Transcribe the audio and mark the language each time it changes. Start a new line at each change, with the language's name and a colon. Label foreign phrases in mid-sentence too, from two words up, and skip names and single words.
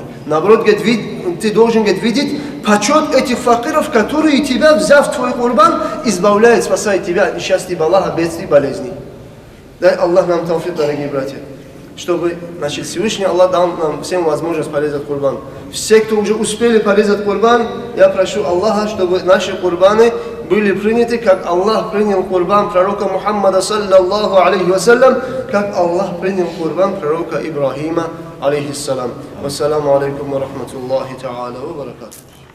Russian: Наоборот, говорит, ты должен, говорит, видеть почет этих факиров, которые тебя, взяв твой курбан, избавляют, спасают тебя от несчастья, балаха, бедствий, болезней. Дай Аллах нам тауфик, дорогие братья, чтобы, значит, Всевышний Аллах дал нам всем возможность порезать курбан. Все, кто уже успели порезать курбан, я прошу Аллаха, чтобы наши курбаны были приняты, как Аллах принял курбан пророка Мухаммада,
Arabic: صلى الله عليه وسلم,
Russian: как Аллах принял курбан пророка Ибрахима, алейхиссалам.
Arabic: والسلام عليكم ورحمة الله تعالى وبركاته.